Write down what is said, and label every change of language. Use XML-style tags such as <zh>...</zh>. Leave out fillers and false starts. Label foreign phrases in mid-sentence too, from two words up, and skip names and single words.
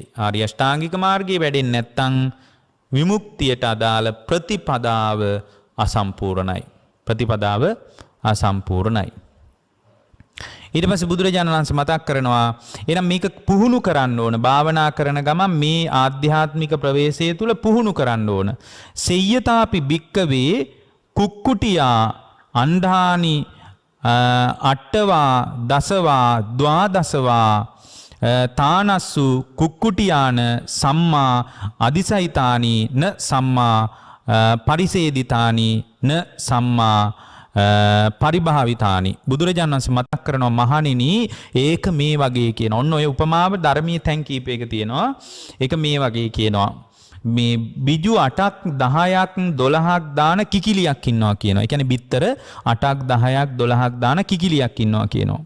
<si>ආර්ය අෂ්ටාංගික මාර්ගයේ වැඩෙන්නේ නැත්නම් විමුක්තියට අදාළ ප්‍රතිපදාව අසම්පූර්ණයි. ඊට පස්සේ බුදුරජාණන් වහන්සේ මතක් කරනවා, එහෙනම් මේක පුහුණු කරන්න ඕන. භාවනා කරන ගමන් මේ ආධ්‍යාත්මික ප්‍රවේශය තුල පුහුණු කරන්න ඕන.</si> <pi>සෙය්‍යතාපි භික්කවේ කුක්කුටියා අණ්ඩානි අට්ටවා දසවා ද්වාදසවා තානස්සු කුක්කුටියාන සම්මා අදිසයිතානි න සම්මා පරිසේදිතානි න සම්මා පරිභාවිතානි</pi> <si>බුදුරජාණන් වහන්සේ මතක් කරනවා මහණෙනි ඒක මේ වගේ කියන. ඔන්න ඔය උපමාව ධර්මයේ තැන් කීපයක තියෙනවා. ඒක මේ වගේ කියනවා. මේ බිජු 8ක් 10ක් 12ක් දාන කිකිලියක් ඉන්නවා කියනවා. ඒ කියන්නේ බිත්තර 8ක් 10ක් 12ක් දාන කිකිලියක් ඉන්නවා කියනවා.</si>